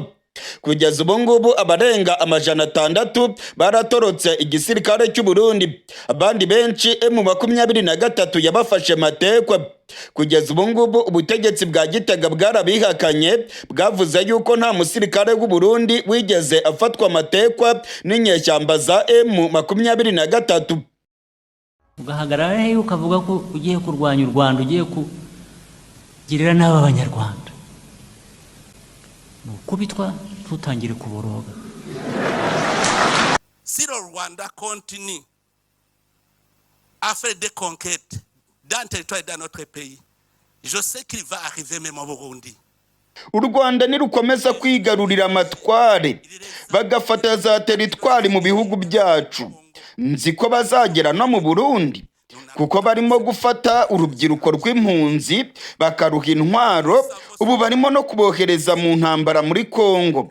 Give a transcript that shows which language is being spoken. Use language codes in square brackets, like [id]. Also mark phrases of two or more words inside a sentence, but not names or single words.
[rw] Kugeza ubu ngubu abarenga 600 baratorotse igisirikare cy'u Burundi, abandi benshi M23 yabafashe matekwa. Kugeza ubu ngubu ubutegetsi bwa Gitega bwarabihakanye, bwavuze yuko nta musirikare w'u Burundi wigeze afatwa amatekwa n'inyeshyamba za M23. Ugahagarara he ukavuga ko ugiye kurwanya u Rwanda, ugiye kugirira n'aba Banyarwanda, kubitwa tutangire kuboroga. [fr] Si le Rwanda continue à faire des conquêtes dans le territoire de notre pays, je sais qu'il va arriver même au Burundi. [rw] U Rwanda nirukomeza kwigarurira amatware bagafata za teritwari mu bihugu byacu, nzi ko bazagera no mu Burundi. kuko barimo gufata urubyiruko rw'impunzi bakaruha intwaro, ubu barimo no kubohereza mu ntambara muri Kongo.